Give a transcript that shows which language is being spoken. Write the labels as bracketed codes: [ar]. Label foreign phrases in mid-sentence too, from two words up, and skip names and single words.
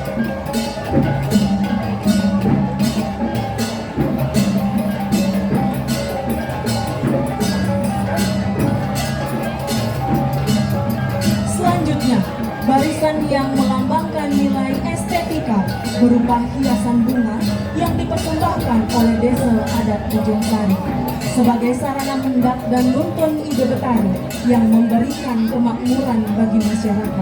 [id] Selanjutnya, barisan yang melambangkan nilai estetika berupa hiasan bunga yang dipersembahkan oleh Desa Adat Ujung Sari sebagai sarana mendak dan nuntun ide Betari yang memberikan kemakmuran bagi masyarakat.